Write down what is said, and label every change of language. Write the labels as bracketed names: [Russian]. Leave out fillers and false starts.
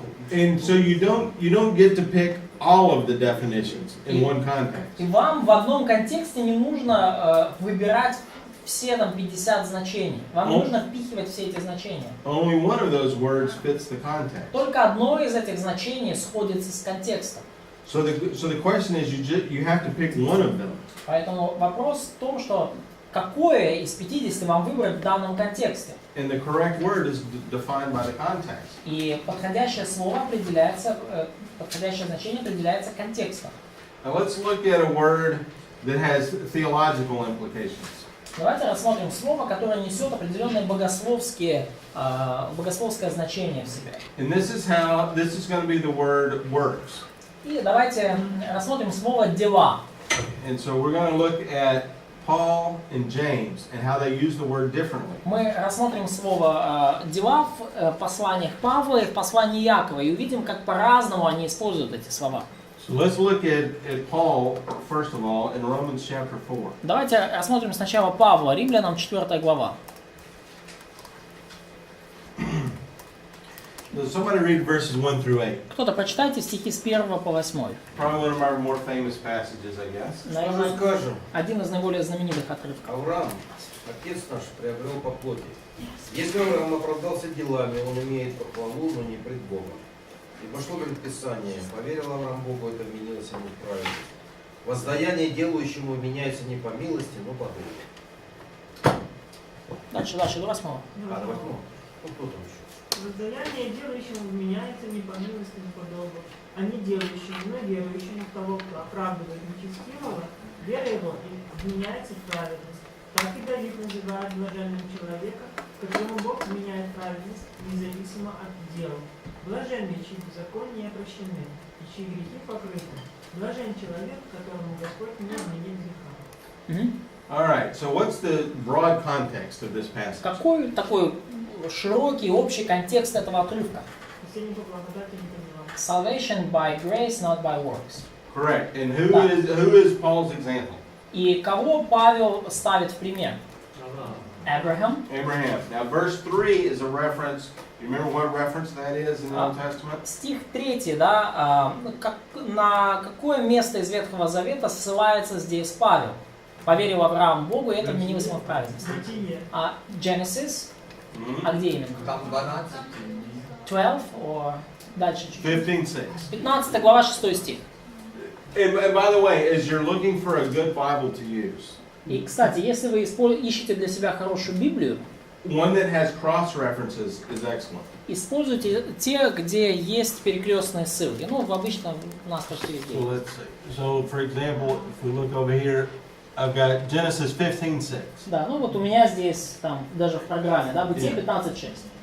[English] And so you don't get to pick all of the definitions in one context. [Russian] И вам в одном контексте не нужно выбирать все там 50 значений. Вам нужно впихивать все эти значения. [English] Only one of those words fits the context. [Russian] Только одно из этих значений сходится с контекстом. [English] So the question is you have to pick one of them. [Russian] Поэтому вопрос в том, что какое из 50 вам выбрать в данном контексте. [English] And the correct word is defined by the context. [Russian] И подходящее слово определяется, подходящее значение определяется контекстом. [English] Now let's look at a word that has theological implications. [Russian] Давайте рассмотрим слово, которое несет определенное богословское значение в себе. [English] And this is going to be the word works. [Russian] И давайте рассмотрим слово «дела». [English] And so we're going to look at Paul and James and how they use the word differently. [Russian] Мы рассмотрим слово «дела» в посланиях Павла и в послании Якова и увидим, как по-разному они используют эти слова. [English] So let's look at Paul, first of all, in Romans chapter 4. [Russian] Давайте рассмотрим сначала Павла, Римлянам 4 глава. [English] Somebody read verses 1 through 8. [Russian] Кто-то прочитайте стихи с 1 по 8. [English] Probably one of our more famous passages, I guess. [Russian] Наверное, скажем? один из наиболее знаменитых отрывков. Авраам, отец наш, приобрел по плоти. Если Авраам оправдался делами, он имеет похвалу, но не пред Богом. И пошло предписание, поверил Авраам Богу, это вменилось ему в праведность. Воздаяние делающему меняется не по милости, но по духу. Дальше, до 8. До 8. Ну, кто там еще? Воздаяние делающему вменяется не по милости, но по долгу, а не делающему, но верующему в того, кто оправдывает нечестивого, вера его вменяется в праведность. Так и Давид называет блаженным человека, которому Бог вменяет праведность, независимо от дел. Блаженны, чьи беззакония прощены, и чьи грехи покрыты. Блажен человек, которому Господь не вменит греха. [English] All right, so what's the broad context of this passage? [Russian] Какой такой широкий, общий контекст этого отрывка? Спасение по благодати не по делам. [English] Salvation by grace, not by works. Correct. And who is Paul's example? [Russian] И кого Павел ставит в пример? [English] Abraham. Abraham. Now, verse 3 is a reference. You remember what reference that is in the Old Testament? [Russian] Стих 3, да, на какое место из Ветхого Завета ссылается здесь Павел? Поверил Авраам Богу, и это вменилось ему в праведность. Genesis. А где именно? Там 12. 12, or дальше чуть-чуть. 15:6. 15 глава, 6 стих. [English] And by the way, as you're looking for a good Bible to use, [Russian] И, кстати, если вы ищете для себя хорошую Библию, [English] one that has cross references is excellent. [Russian] используйте те, где есть перекрестные ссылки. Ну, обычно у нас почти везде. [English] So let's see. So, for example, if we look over here, I've got Genesis 15:6. [Russian] Да, ну вот у меня здесь, там, даже в программе, да, Бытие 15:6.